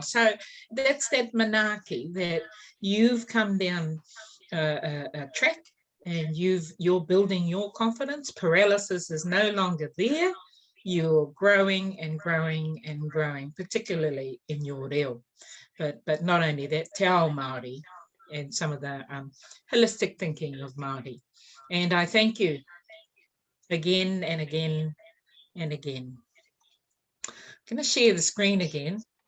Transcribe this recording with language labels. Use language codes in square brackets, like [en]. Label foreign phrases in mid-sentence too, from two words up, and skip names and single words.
[en] So that's that manaki, that you've come down a track and you're building your confidence. Paralysis is no longer there. You're growing and growing and growing, particularly in your reo. But not only that, [mi] te ao Māori [en] and some of the holistic thinking of Māori. And I thank you again and again and again. I'm going to share the screen again.